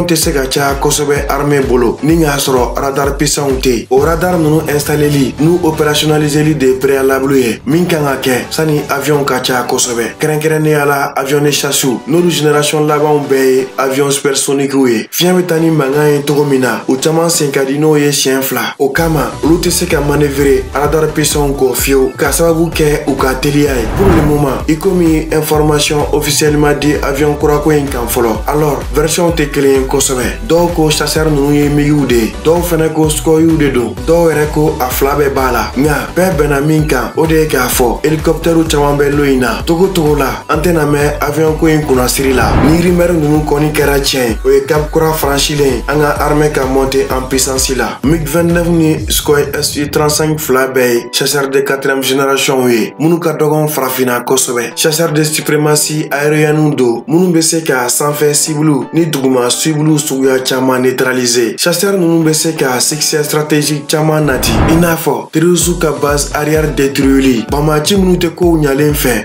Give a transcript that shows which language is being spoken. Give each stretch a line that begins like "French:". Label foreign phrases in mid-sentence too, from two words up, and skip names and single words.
Bambara: tɛ se ka caya kosɛbɛ armée bolo ni k'a sɔrɔ
French: radar puissant
Bambara: tɛ o radar ninnu installeli n'u opérationnaliseli de préalable ye min kan ka kɛ sani avion ka ca kosɛbɛ kɛrɛnkɛrɛnnenya la
French: avion de chasse
Bambara: n'olu génération labanw bɛɛ ye
French: avion supersoniques
Bambara: ye fiɲɛ bɛ taa ni mankan ye cogo min na o caman sen ka di n'o ye siɲɛ fila o kama olu tɛ se ka manœuvrer
French: radar puissant
Bambara: kɔ fiyewu ka sababu kɛ u ka teliya ye
French: pour le moment
Bambara: i komi
French: information officiellement
Bambara: di avion kurako in kan fɔlɔ alors version tɛ kelen ye kosɛbɛ dɔw ko chasseur ninnu ye migiw de ye dɔw fɛnɛ ko skoyiw de don dɔw yɛrɛ ko a fila bɛɛ b'a la nka bɛɛ bɛnna min kan o de ye k'a fɔ hélicoptère caman bɛ lo in na togo togo la an tɛna mɛn avion ko in kunnasiri la ni rumeur ninnu kɔni kɛra tiɲɛ o ye cap kura franchilen an ka armée ka
French: monter en puissance
Bambara: la MiG-29 ni Sukhoi Su-35 fila bɛɛ ye
French: chasseur de 4e génération
Bambara: ye minnu ka dɔgɔn farafinna kosɛbɛ
French: chasseur de suprématie aérienne
Bambara: do minnu bɛ se ka sanfɛ cible ni duguma cible suguya caman neutraliser chasseur ninnu bɛ se ka
French: succès stratégique
Bambara: caman nati i n'a fɔ terroriste ka
French: base arrière
Bambara: détruili bamaci minnu tɛ kow ɲalen fɛ